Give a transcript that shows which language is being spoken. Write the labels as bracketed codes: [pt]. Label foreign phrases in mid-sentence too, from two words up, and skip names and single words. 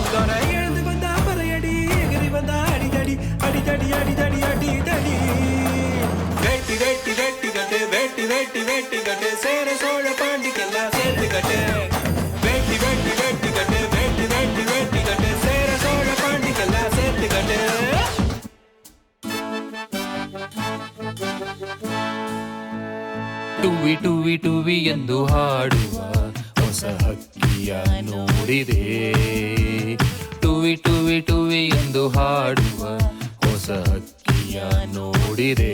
[ta] துறை எழுந்து வந்தா பறையடி, எகிரி வந்தா அடிதடி அடிதடி அடிதடி அடிதடி. வேட்டி வேட்டி வேட்டி கட்டு, வேட்டி வேட்டி வேட்டி கட்டு, சேர சோழ பாண்டிக்கெல்லாம் சேர்த்து கட்டு. வேட்டி வேட்டி வேட்டி கட்டு, வேட்டி வேட்டி வேட்டி கட்டு, சேர சோழ பாண்டிக்கெல்லாம் சேர்த்து கட்டு. [kn] ಟುವಿ ಟುವಿ ಟುವಿ ಎಂದು ಹಾಡುವ ಹೊಸ ಹಕ್ಕಿಯ ನೋಡಿದೆ. ಟುವಿ ಟುವಿ ಟುವಿ ಎಂದು ಹಾಡುವ ಹೊಸ ಹಕ್ಕಿಯ ನೋಡಿದೆ.